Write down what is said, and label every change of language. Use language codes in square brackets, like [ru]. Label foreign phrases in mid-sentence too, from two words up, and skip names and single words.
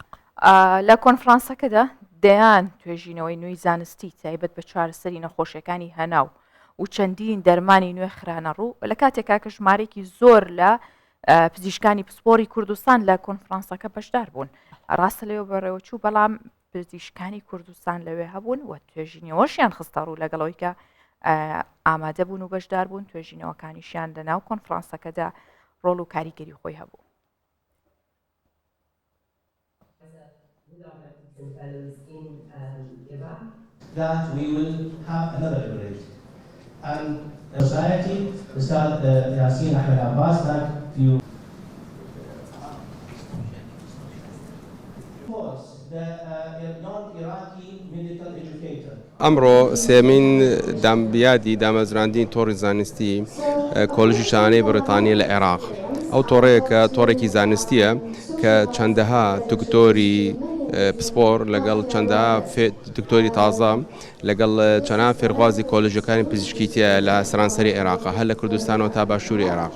[ckb] لە کۆنفرانسەکەدا دەیان توێژینەوەی نوێی زانستی تایبەت بە چارەسەری نەخۆشیەکانی هەناو و چەندین دەرمانی نوێ خرانە ڕوو لە کاتێکا کە ژمارێکی زۆر لە پزیشکانی پسپۆری کوردستان لە کۆنفرانسەکە بەشدار بوون. ڕاستە لەوە بەڕێوەچوو، بەڵام پزیشکانی کوردستان لەوێ هەبوون و توێژینەوەشیان خستە ڕوو لەگەڵەوەی کە ئامادە بوون و بەشدار بوون. توێژینەوەکانیشیان لەناو کۆنفرانسەکەدا ڕۆڵ و کاریگەری خۆی هەبوو. [en] That we will have another debate. And society, Ustad Yasin Ahmed Abbas, that you the non-Iraqi medical educator. [ckb] ئەمڕۆ سێمین دامبیادی دامەزراندین تۆڕی زانستی کۆلژی شانەی بریتانیا لە عێراق. ئەو تۆڕەیەکە تۆڕێکی زانستیە کە چەندەها دکتۆری پسپۆر لەگەڵ چەندەها دکتۆری تازە لەگەڵ چەند فێرخوازی کۆلژەکانی پزیشکیتە لە سەرانسەری عێراقا هەر لە کوردستانەوە تا باشووری عێراق.